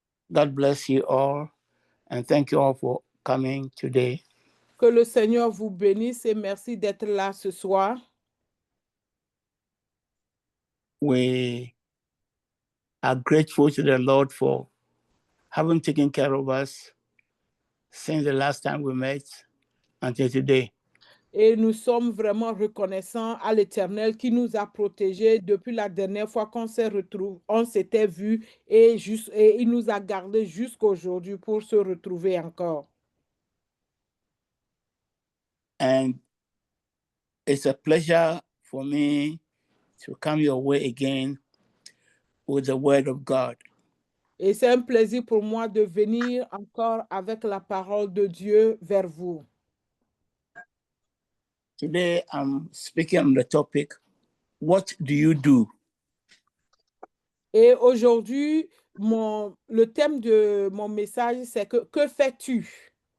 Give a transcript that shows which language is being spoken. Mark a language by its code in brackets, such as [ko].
[en] God bless you all, and thank you all for coming today. [fr] Que le Seigneur vous bénisse et merci d'être là ce soir. [en] We are grateful to the Lord for having taken care of us since the last time we met until today. [fr] Et nous sommes vraiment reconnaissants à l'Éternel qui nous a protégés depuis la dernière fois qu'on s'est retrouvés, on s'était vus et il nous a gardés jusqu'aujourd'hui pour se retrouver encore. [en] And it's a pleasure for me to come your way again with the word of God. [fr] Et c'est un plaisir pour moi de venir encore avec la parole de Dieu vers vous. [en] Today I'm speaking on the topic, what do you do? [fr] Et aujourd'hui, le thème de mon message, c'est que fais-tu?